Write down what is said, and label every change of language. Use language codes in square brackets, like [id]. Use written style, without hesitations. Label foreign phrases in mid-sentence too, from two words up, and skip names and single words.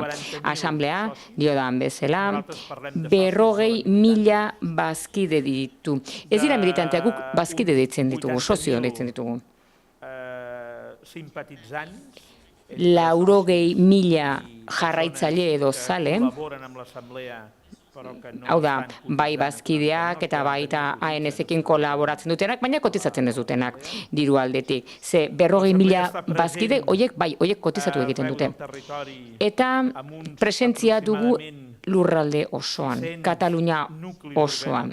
[eu] Asamblea, diodan bezala, 40.000 bazkide ditu. Ez dira militanteak, guk bazkide deitzen ditugu, sozio deitzen ditugu. [ca] simpatitzants, [eu] 80.000 jarraitzaile edo zale, [ca] col·laboren amb l'Assemblea, però que no [eu] hau da, [ca] estan [eu] bai [ca] cotitzant [eu] bazkideak [ca] amb [eu] eta [ca] el [eu] baita [ca] nostre [eu] ANS-ekin kolaboratzen dutenak, baina kotizatzen ez dutenak diru aldetik. Ze 40.000 bazkide, hoiek kotizatu egiten dute. Eta presentzia dugu lurralde osoan, Katalunia osoan.